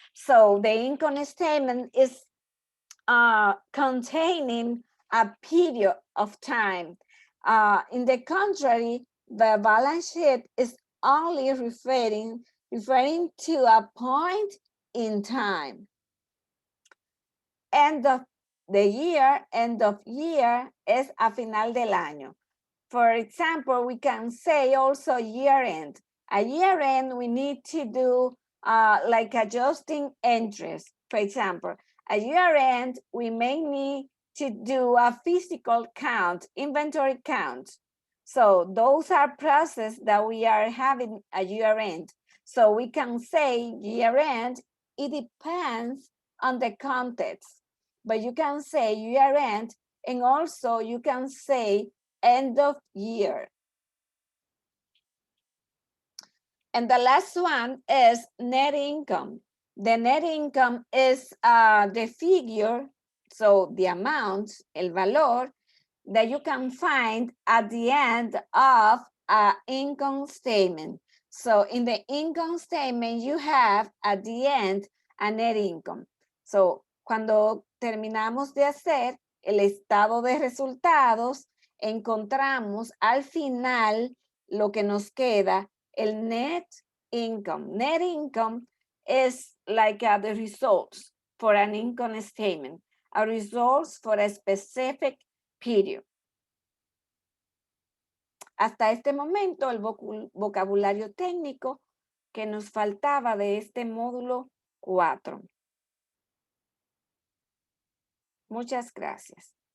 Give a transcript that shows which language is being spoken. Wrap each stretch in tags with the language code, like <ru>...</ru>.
<en>So the income statement is containing a period of time. In the contrary, the balance sheet is only referring to a point in time. End of the year, end of year</en> <es>es a final del año.</es> <en>For example, we can say also year end. At year end, we need to do like adjusting entries. For example, at year end, we may need to do a physical count, inventory count. So those are processes that we are having at year end. So we can say year end, it depends on the context. But you can say year end, and also you can say end of year. And the last one is net income. The net income is the figure, so the amount,</en> <es>el valor,</es> <en>that you can find at the end of an income statement. So in the income statement, you have at the end a net income.</en> <es>So cuando terminamos de hacer el estado de resultados, encontramos al final lo que nos queda, el net income.</es> <en>Net income is like the results for an income statement, a results for a specific period.</en> <es>Hasta este momento, el vocabulario técnico que nos faltaba de este módulo 4. Muchas gracias.</es>